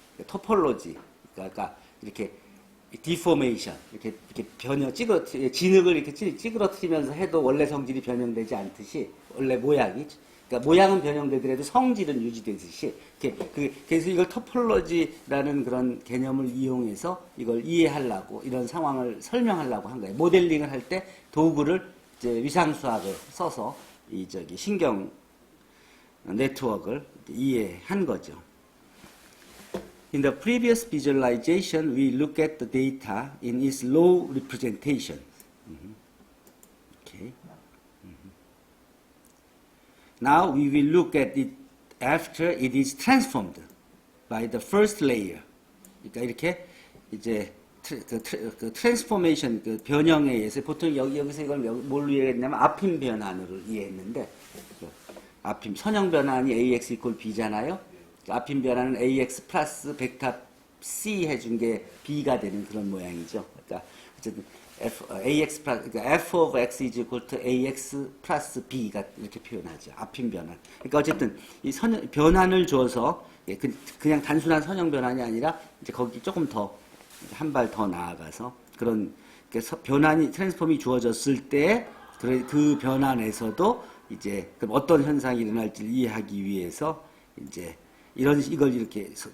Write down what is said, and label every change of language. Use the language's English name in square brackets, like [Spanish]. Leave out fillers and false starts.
[Korean] 토폴로지, 그러니까 이렇게 디포메이션, 이렇게 진흙을 이렇게 찌그러뜨리면서 해도 원래 성질이 변형되지 않듯이 원래 모양이, 그러니까 모양은 변형되더라도 성질은 유지되듯이 그래서 이걸 토폴로지라는 그런 개념을 이용해서 이걸 이해하려고 이런 상황을 설명하려고 한 거예요. 모델링을 할 때 도구를 이제 위상수학을 써서 신경 네트워크를 이해한 거죠. [English] In the previous visualization, we look at the data in its low representation. Okay. Now we will look at it after it is transformed by the first layer. [Korean] 그러니까 이렇게 이제 트랜스포메이션, 변형에 의해서 보통 여기서 이걸 뭘로 이해했냐면 앞임 변환으로 이해했는데 앞임 선형 변환이 AX 이퀄 B잖아요. 앞임 변환은 AX 플러스 벡터 C 해준 게 B가 되는 그런 모양이죠. 그러니까 어쨌든 AX 플러스 그러니까 [English] F of X is equal to [Korean] AX 플러스 B가 이렇게 표현하죠. 앞임 변환. 그러니까 어쨌든 이 변환을 줘서 그냥 단순한 선형 변환이 아니라 이제 거기 조금 더 한 발 더 나아가서 그런 변환이 트랜스폼이 주어졌을 때 그 변환에서도 이제 그럼 어떤 현상이 일어날지를 이해하기 위해서 이제 이걸 이렇게